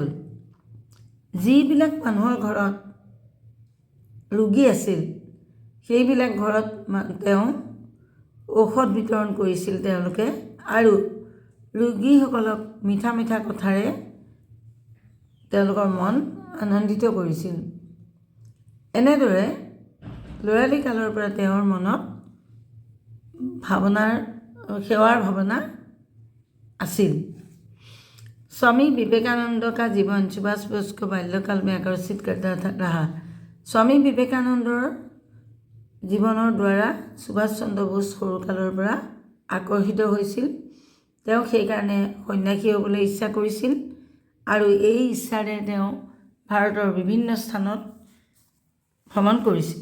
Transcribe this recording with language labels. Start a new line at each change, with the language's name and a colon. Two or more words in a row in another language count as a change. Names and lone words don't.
Assamese: যিবিলাক মানুহৰ ঘৰত ৰোগী আছিল সেইবিলাক ঘৰত তেওঁ ঔষধ বিতৰণ কৰিছিল তেওঁলোকে, আৰু ৰোগীসকলক মিঠা মিঠা কথাৰে তেওঁলোকৰ মন আনন্দিত কৰিছিল। এনেদৰে ল'ৰালি কালৰ পৰা তেওঁৰ মনত সেৱাৰ ভাৱনা আছিল।
Hindi: स्वामी विवेकानंद का जीवन सुभाष बोस को बाल्यकाल में आकर्षित करता रहा।
Assamese: स्वामी विवेकानंदर জীৱনৰ দ্বাৰা সুভাষ চন্দ্ৰ বোস সৰুকালৰ পৰা আকৰ্ষিত হৈছিল। তেওঁ সেইকাৰণে সন্যাসী হ'বলৈ ইচ্ছা কৰিছিল, আৰু এই ইচ্ছাৰে তেওঁ ভাৰতৰ বিভিন্ন স্থানত ভ্ৰমণ কৰিছিল।